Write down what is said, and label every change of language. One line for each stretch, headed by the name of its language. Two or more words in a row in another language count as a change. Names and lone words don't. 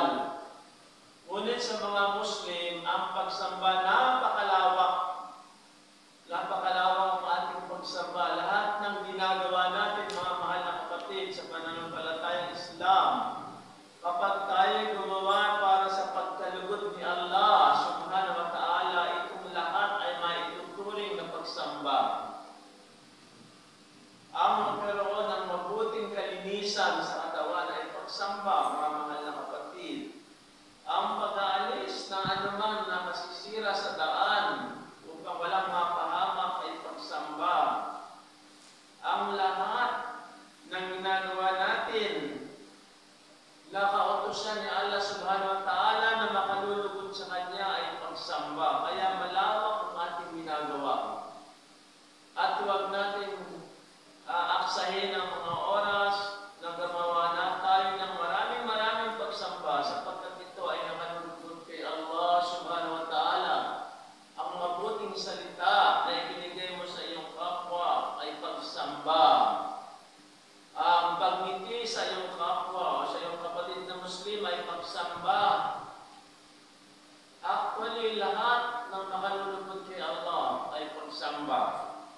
Filipino: Ngunit sa mga Muslim, ang pagsamba napakalawak. Napakalawak ang ating pagsamba. Lahat ng ginagawa natin, mga mahal na kapatid, sa pananampalatayang Islam, kapag tayo gumawa para sa pagkalugod ni Allah
Arabic: سبحانه وتعالى,
Filipino: itong lahat ay maituturing na pagsamba. Ang magkaroon ng mabuting kalinisan sa katawan ay pagsamba, mga mahal na kapatid. Ang pag-aalis ng anuman na masisira sa daan upang walang mapahamak ay pagsamba. Ang lahat ng ginagawa natin na kautusan ni Allah
Arabic: سبحانه وتعالى
Filipino: na makalulugod sa Kanya ay pagsamba. Kaya malawak ang ating ginagawa. At huwag natin aksahin ang mga oras na gumawa na tayo ng maraming pagsamba sapagkat ito ay nakalulugod kay Allah
Arabic: سبحانه وتعالى.
Filipino: Ang mabuting salita na ibinigay mo sa iyong kapwa ay pagsamba. Ang pagngiti sa iyong kapwa o sa iyong kapatid na Muslim ay pagsamba. Actually, lahat ng nakalulugod kay Allah ay pagsamba.